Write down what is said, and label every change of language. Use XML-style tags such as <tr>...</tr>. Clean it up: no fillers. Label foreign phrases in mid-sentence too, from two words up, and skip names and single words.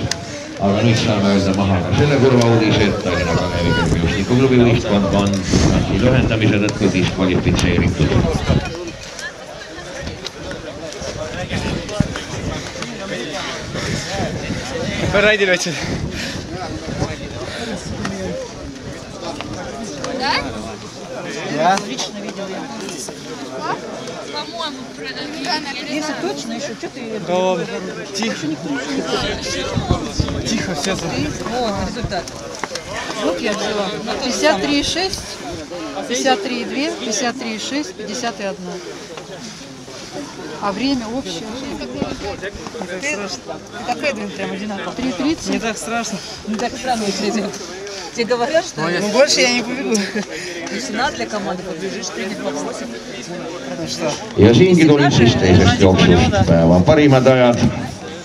<et>Aga nüüd saame öelda maha ka selle kurva uudise, et Tallinna Kalevi kergejõustikuklubi võistkond on matši lühendamise tõttu diskvalifitseeritud. Raidil võtsid.</et> <ru>Отлично видел я. По-моему, если точно еще, что ты... Тихо. Тихо, все за... Вот результат. Вот я взяла. 53,6, 53,2, 53,6, 51. А время общее. Как Эдвин прям одинаково. 3,30. Не так страшно. Не так странно выглядит. Тебе говорят, что ли? Ну, больше я не побегу. Если надо для команды побежишь, тренер попросит.</ru> <et>Ja siingi tulid siis teisest jooksust päeva parimad ajad.</et>